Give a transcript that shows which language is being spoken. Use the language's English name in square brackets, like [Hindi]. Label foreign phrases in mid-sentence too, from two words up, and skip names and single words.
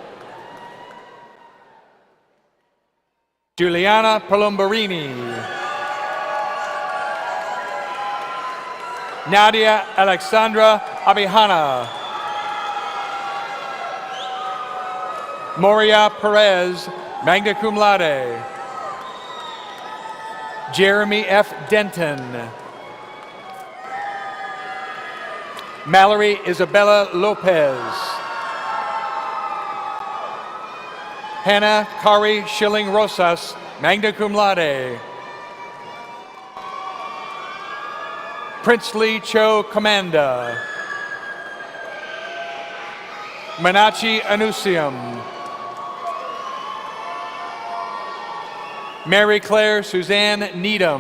[English] Juliana Palombarini. Nadia Alexandra Abihana. Moria Perez, [Latin] magna cum laude. [English] Jeremy F. Denton. Mallory Isabella Lopez. Hannah Kari Schilling Rosas, [Latin] magna cum laude. [English] Princely Cho Comanda. Manachi Anusium. Mary Claire Suzanne Needham.